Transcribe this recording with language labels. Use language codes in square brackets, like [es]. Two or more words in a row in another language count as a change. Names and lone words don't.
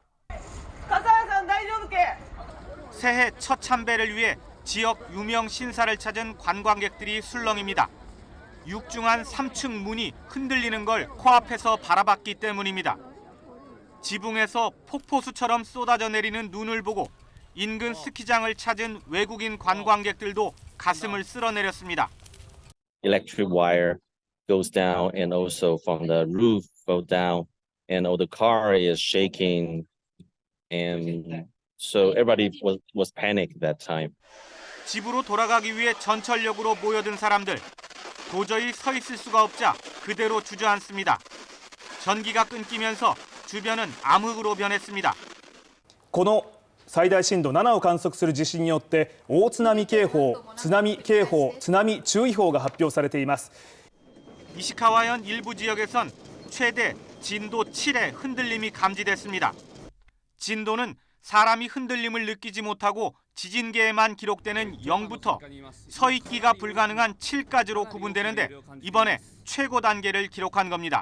[ko] 새해 첫 참배를 위해 지역 유명 신사를 찾은 관광객들이 술렁입니다. 육중한 3층 문이 흔들리는 걸 코앞에서 바라봤기 때문입니다. 지붕에서 폭포수처럼 쏟아져 내리는 눈을 보고 인근 스키장을 찾은 외국인 관광객들도 가슴을 쓸어내렸습니다. [en] Electric wire goes down and also from the roof go down and all the car is shaking and so everybody was panicked that time. [ko] 집으로 돌아가기 위해 전철역으로 모여든 사람들. 도저히 서 있을 수가 없자 그대로 주저앉습니다. 전기가 끊기면서 주변은 암흑으로 변했습니다. [ja] この最大震度7を観測する地震によって大津波警報、津波警報、津波注意報が発表されています。 [ko] 이시카와현 일부 지역에선 최대 진도 7의 흔들림이 감지됐습니다. 진도는 사람이 흔들림을 느끼지 못하고 지진계에만 기록되는 0부터 서 있기가 불가능한 7까지로 구분되는데 이번에 최고 단계를 기록한 겁니다.